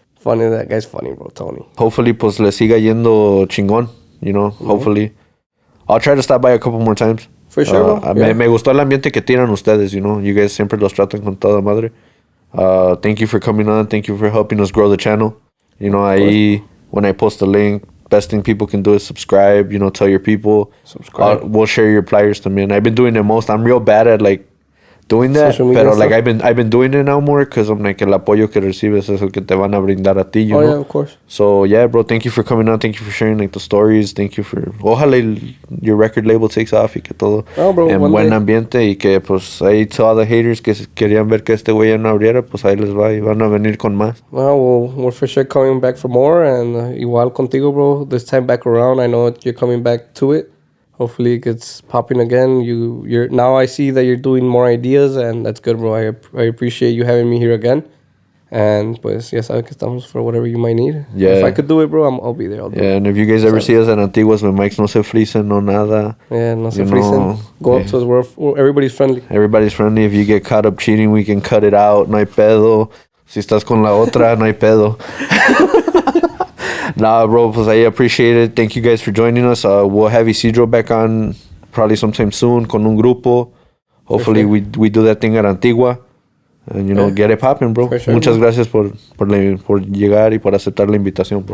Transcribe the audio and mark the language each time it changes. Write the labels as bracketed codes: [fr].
[en] Funny, that guy's funny, bro, Tony. [es] Hopefully, pues le siga yendo chingón, you know, hopefully. [en] I'll try to stop by a couple more times. For sure, bro. [es] Me gustó el ambiente que tiran ustedes, you know. [en] You guys [es] siempre los tratan con toda madre. [en] Thank you for coming on. Thank you for helping us grow the channel. You know, when I post the link, best thing people can do is subscribe, you know, tell your people. Subscribe. We'll share your pliers también. I've been doing it most. I'm real bad at, like, doing that, pero like I've been doing it now more because I'm like [es] el apoyo que recibes es el que te van a brindar a ti, [en] you know? Yeah, of course. So yeah, bro, thank you for coming on. Thank you for sharing like the stories. Thank you for [es] ojalá [en] your record label takes off [es] y que todo en buen ambiente y que pues ahí [en] to all the haters [es] que querían ver que este güey ya no abriera, pues ahí les va y van a venir con más. [en] Well, we're for sure coming back for more and [es] igual contigo, [en] bro. This time back around, I know you're coming back to it. Hopefully it gets popping again. You're now I see that you're doing more ideas and that's good, bro. I appreciate you having me here again. [es] And pues ya sabes que estamos [en] for whatever you might need. Yeah. If I could do it, bro, I'll be there. I'll do it. And if you guys ever see us at Antiguas, when mics [es] no se frisen, no nada. [en] Yeah, [es] no se frisen. [en] Go up to us. Everybody's friendly. Everybody's friendly. If you get caught up cheating, we can cut it out. [es] No hay pedo. Si estás con la otra, no hay pedo. [en] Nah, bro, pues I appreciate it. Thank you guys for joining us. We'll have Isidro back on probably sometime soon [es] con un grupo. [en] Hopefully we do that thing at Antigua. And, you know, get it popping, bro. [es] Sure, muchas gracias por llegar y por aceptar la invitación, bro.